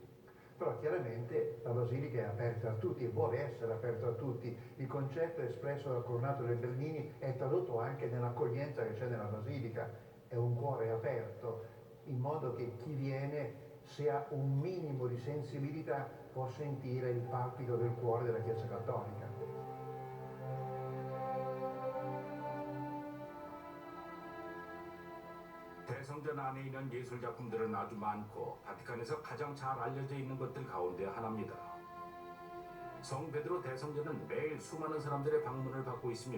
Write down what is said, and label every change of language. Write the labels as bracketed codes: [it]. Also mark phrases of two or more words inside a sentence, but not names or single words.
[it] Però chiaramente la basilica è aperta a tutti e vuole essere aperta a tutti. Il concetto espresso dal coronato del Bernini è tradotto anche nell'accoglienza che c'è nella basilica. È un cuore aperto, in modo che chi viene, se ha un minimo di sensibilità, può sentire il palpito del cuore della Chiesa Cattolica. [ko] 대성전 안에 있는 예술 작품들은 아주 많고 바티칸에서 가장 잘 알려져 있는 것들 가운데 하나입니다. 성 베드로 대성전은 매일 수많은 사람들의 방문을 받고 있습니다.